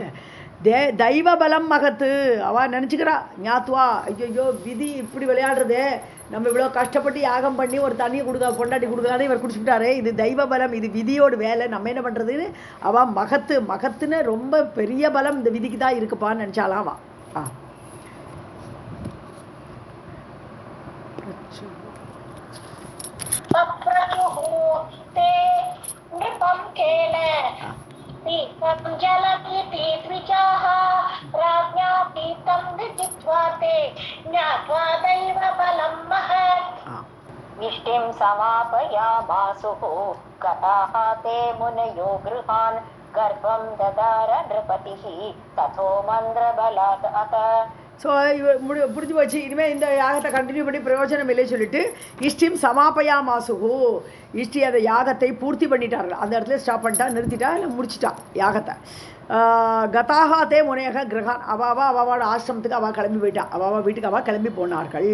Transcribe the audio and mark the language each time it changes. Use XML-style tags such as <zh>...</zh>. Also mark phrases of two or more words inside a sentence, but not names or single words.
<ta>தெய்வ பலம் மகத்து, அவள் நினச்சிக்கிறா, ஞாத்துவா, ஐயோ விதி இப்படி விளையாடுறதே, நம்ம இவ்வளோ கஷ்டப்பட்டு யாகம் பண்ணி ஒரு தண்ணியை பொண்டாட்டி கொடுக்கலான்னு இவர் குடிச்சுட்டாரே, இது தெய்வ பலம், இது விதியோட வேலை, நம்ம என்ன பண்ணுறதுன்னு அவள் மகத்துன்னு ரொம்ப பெரிய பலம் இந்த விதிக்கு தான் இருக்குப்பான்னு நினச்சாலாம் அவள்.</ta> <sa>पीतं जलमिति द्विजाः राज्ञा पीतं विदित्वा ते ज्ञात्वा दैवबलं महत्. विष्टिं समापयामासुः गताः ते मुनयो गृहान् गर्भं ददार नृपतिः तथो मन्द्रबलात् अत.</sa> <ta>ஸோ புரிஞ்சு போச்சு, இனிமேல் இந்த யாகத்தை கண்டினியூ பண்ணி பிரயோஜனம் இல்லை சொல்லிட்டு</ta> <sa>इष्टिं समापया मासुः,</sa> <ta>இஷ்டி அந்த யாகத்தை பூர்த்தி பண்ணிட்டார்கள், அந்த இடத்துல ஸ்டாப் பண்ணிட்டா, நிறுத்திட்டா, இல்லை முடிச்சிட்டா யாகத்தை.</ta> <sa>गतास्ते मुनयो गृहान्,</sa> <ta>அவாவோட ஆசிரமத்துக்கு அவள் கிளம்பி போயிட்டா, அவாவா வீட்டுக்கு அவள் கிளம்பி போனார்கள்.</ta>